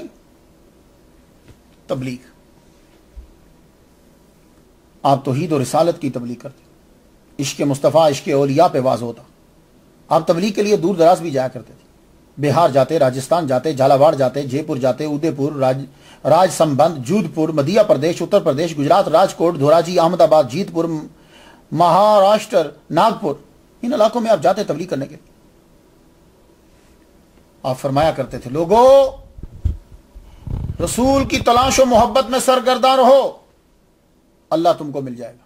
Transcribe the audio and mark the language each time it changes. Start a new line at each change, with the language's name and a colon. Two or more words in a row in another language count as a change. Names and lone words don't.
Urdu: تبلیغ، آپ توحید و رسالت کی تبلیغ کرتے، عشق مصطفیٰ عشق اولیاء پہ واضح ہوتا. آپ تبلیغ کے لیے دور دراز بھی جایا کرتے تھے. بہار جاتے، راجستھان جاتے، جھالاواڑ جاتے، جے پور جاتے، ادے پور، راج سمبند، جودھ پور، مدھیہ پردیش، اتر پردیش، گجرات، راجکوٹ، دھوراجی، احمد آباد، جیت پور، مہاراشٹر، ناگپور، ان علاقوں میں آپ جاتے تبلیغ کرنے کے لیے. آپ فرمایا کرتے تھے لوگوں رسول کی تلاش و محبت میں سرگردان رہو، اللہ تم کو مل جائے گا.